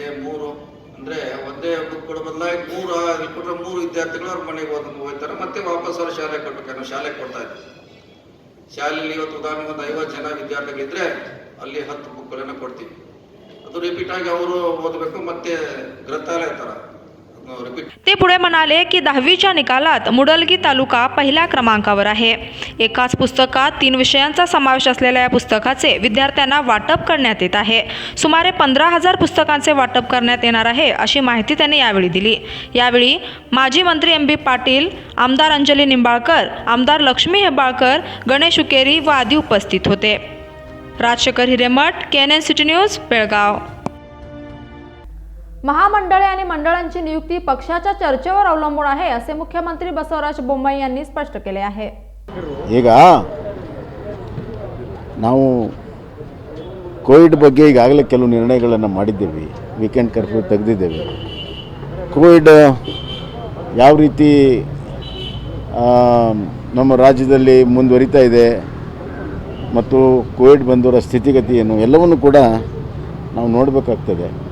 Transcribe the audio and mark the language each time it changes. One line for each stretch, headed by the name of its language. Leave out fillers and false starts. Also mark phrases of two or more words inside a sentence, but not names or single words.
Kannada: 3 ಅಂದರೆ ಒಂದೇ ಬುಕ್ ಕೊಡೋ ಬದಲಾಗಿ 3 ಕೊಟ್ಟರೆ 3 ವಿದ್ಯಾರ್ಥಿಗಳು ಅವ್ರ ಮನೆಗೆ ಹೋಗ್ತಾರೆ, ಮತ್ತೆ ವಾಪಸ್ ಅವ್ರು ಶಾಲೆಗೆ ಕೊಡ್ಬೇಕು. ನಾವು ಶಾಲೆಗೆ ಕೊಡ್ತಾ ಇದ್ದೀವಿ. ಶಾಲೆಯಲ್ಲಿ ಇವತ್ತು ಉದಾಹರಣೆಗೆ ಒಂದು 50 ಜನ ವಿದ್ಯಾರ್ಥಿಗಳಿದ್ರೆ ಅಲ್ಲಿ 10 ಬುಕ್ಗಳನ್ನು ಕೊಡ್ತೀವಿ. ಅದು ರಿಪೀಟ್ ಆಗಿ ಅವರು ಓದಬೇಕು, ಮತ್ತೆ ಗ್ರಂಥಾಲಯ ಥರ रिपीट.
Marathi: ते पुढे म्हणाले की 10वीच्या निकालात मुडलगी तालुका पहिल्या क्रमांकावर आहे. एकाच पुस्तकात 3 विषयांचा समावेश असलेल्या या पुस्तकाचे विद्यार्थ्यांना वाटप करण्यात येत आहे. सुमारे 15,000 पुस्तकांचे वाटप करण्यात येणार आहे अशी माहिती त्यांनी यावेळी दिली. यावेळी माजी मंत्री MB पाटील, आमदार अंजली निंबाळकर, आमदार लक्ष्मी हेब्बाळकर, गणेश उकेरी व आदी उपस्थित होते. राजशेखर हिरेमठ, KNN सिटी न्यूज, बेळगाव. महामंडळे आणि मंडळांची नियुक्ती पक्षाच्या चर्चेवर अवलंबून आहे असे मुख्यमंत्री बसवराज बोम्माई यांनी स्पष्ट केले आहे.
Kannada: ಈಗ ನಾವು ಕೋವಿಡ್ ಬಗ್ಗೆ ಈಗಾಗಲೇ ಕೆಲವು ನಿರ್ಣಯಗಳನ್ನು ಮಾಡಿದ್ದೇವೆ.
English: weekend curfew
Kannada: ತೆಗೆದಿದ್ದೇವೆ. ಕೋವಿಡ್ ಯಾವ ರೀತಿ ನಮ್ಮ ರಾಜ್ಯದಲ್ಲಿ ಮುಂದುವರಿತಾ ಇದೆ ಮತ್ತು ಕೋವಿಡ್ ಬಂದವರ ಸ್ಥಿತಿಗತಿ ಏನು ಎಲ್ಲವನ್ನು ಕೂಡ ನಾವು ನೋಡಬೇಕಾಗ್ತದೆ.